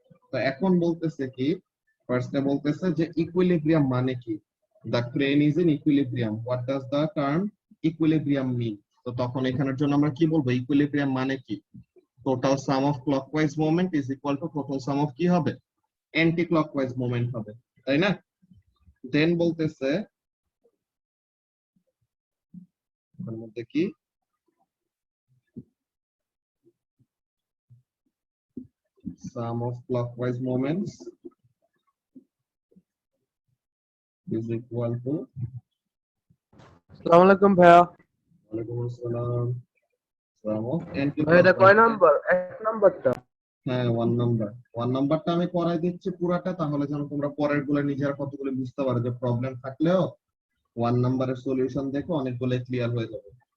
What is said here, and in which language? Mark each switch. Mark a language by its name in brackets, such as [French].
[Bangla] তো এখন বলতেছে কি, ফার্স্টে বলতেছে যে ইকুইলিব্রিয়াম মানে কি, [English] The crane is in equilibrium, what does the term equilibrium mean. [Bangla] তো তখন এখানের জন্য আমরা কি বলবো, ইকুইলিব্রিয়াম মানে কি, [English] total sum of clockwise moment is equal to total sum of [Bangla] কি হবে, [English] anti clockwise moment [Bangla] হবে, তাই না? [English] then [Bangla] বলতেছে এর মধ্যে কি, [English] sum of clockwise moments is equal to, [Bangla] আসসালামু আলাইকুম ভাইয়া। ওয়ালাইকুম আসসালাম, [English] sum of [Bangla] ভাই এটা কয় [English] anti-clockwise। [Bangla] নাম্বার? 1 নাম্বারটা? হ্যাঁ, 1 নাম্বারটা আমি করাই দিচ্ছি পুরাটা, তাহলে যেন তোমরা পরের গুলো নিজেরা কতগুলো বুঝতে পারো, যে প্রবলেম থাকলেও 1 নাম্বারের সলিউশন দেখো অনেকগুলো ক্লিয়ার হয়ে যাবে।